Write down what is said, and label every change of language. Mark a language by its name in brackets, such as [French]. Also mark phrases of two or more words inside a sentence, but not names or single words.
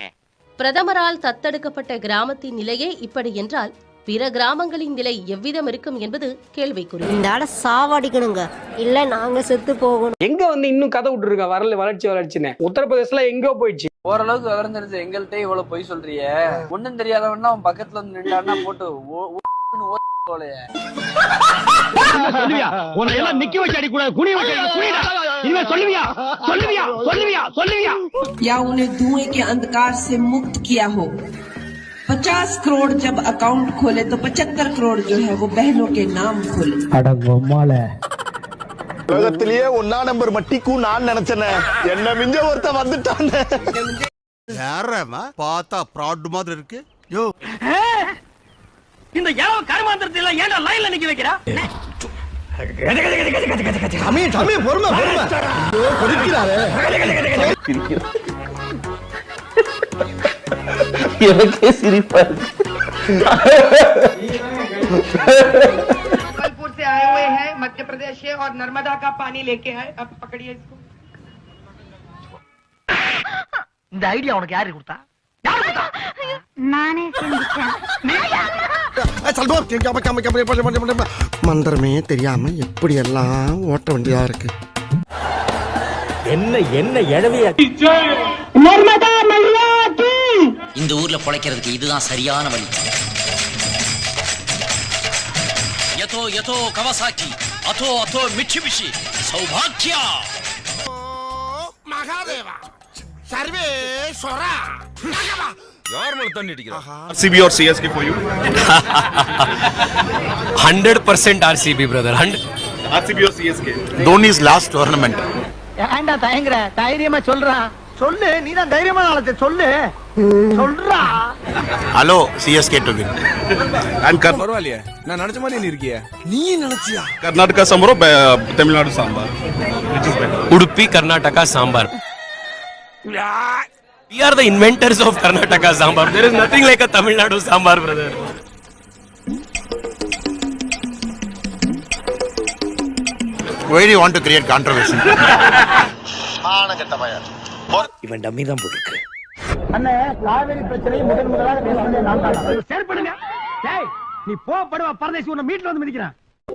[Tamil] பிரதமரால் தத்தெடுக்கப்பட்ட கிராமத்தின் நிலையே இப்படி என்றால் பிற கிராமங்களின் நிலை எவ்விதம் இருக்கும் என்பது கேள்விக்குறி. இந்த ஆள சாவடிக்கணுங்க, இல்ல நாங்க செத்து போகணும். எங்க இன்னும் கதை விட்டுருக்க வளர்ச்சின்னு உத்தரப்பிரதேசல எங்கோ போயிடுச்சு. ஓரளவுக்கு விவரம் தெரிஞ்சு எங்கள்கிட்ட இவ்வளவு பொய் சொல்றிய. ஒண்ணும் தெரியாதவன்னா அவன் பக்கத்துல வந்து நின்றான்னா போட்டு [Hindi] या उन्हें धुएं के अंधकार से मुक्त किया हो। 50 करोड़ जब अकाउंट खोले तो 75 करोड़ जो है वो बहनों के नाम खोले। [Tamil] உலகத்திலேயே 1 நம்பர் மட்டிக்கும் நான் நினைச்சேன். என்ன மிஞ்ச ஒருத்த வந்துட்டான். யாரமா பார்த்தா ப்ராட் மாதிரி இருக்கு. யோ இந்த யாரோ கர்மாந்திரத்தை எல்லாம் ஏன்டா லைன்ல நிக்க வைக்கிறா? சாமி பொறுமை கொதிக்கிறாரே. எனக்கே சிரிப்பா இருக்கு. [Hindi] जबलपुर से आए हुए हैं, मध्य प्रदेश से, और नर्मदा का पानी लेके आए. अब पकड़िए इसको. [Tamil] இந்த ஐடியா உனக்கு யாரு கொடுத்தா? நானே செஞ்சேன். மந்திரமே தெரியாம எப்படி எல்லாம் ஓட்ட வேண்டியதா இருக்கு. என்ன எழவியா? இந்த ஊர்ல பொழைக்கிறதுக்கு இதுதான் சரியான வழி. யதோ யதோ கவாசாக்கி அதோ அதோ மிட்சுபிஷி சௌபாக்கியா மகாதேவா சர்வேஸ்வரா. யார் மேல தண்ணி அடிக்கிறா? [English] RCB or CSK for you? 100% RCB brother. RCB or CSK? Dhoni's last tournament. [Tamil] ஏன்டா தயங்குற? தைரியமா சொல்றா. சொல்லு, நீ தான் தைரியமா நாளத்தை சொல்லு. சொல்றா. [English] ஹலோ CSK to win. And [Tamil] பரவாயில்லையே, நான் நினைச்ச மாதிரி நீ இருக்கியே. நீ நினைச்சியா? [English] Karnataka sambar or Tamil Nadu sambar? Which is better? Udupi Karnataka sambar. We are the inventors of Karnataka sambar. There is nothing like a Tamil Nadu sambar brother. Why do you want to create controversy? [Tamil] இவன் டம்மி தான் போட்டுருக்கு. அண்ணே, காவேரி பிரச்சனை முதலாக பேசுனதே நான் தான். செயல்படுங்க. டேய், நீ படுவா பரதேசி உன்னை மீட்ல வந்து மிதிக்கிறான்.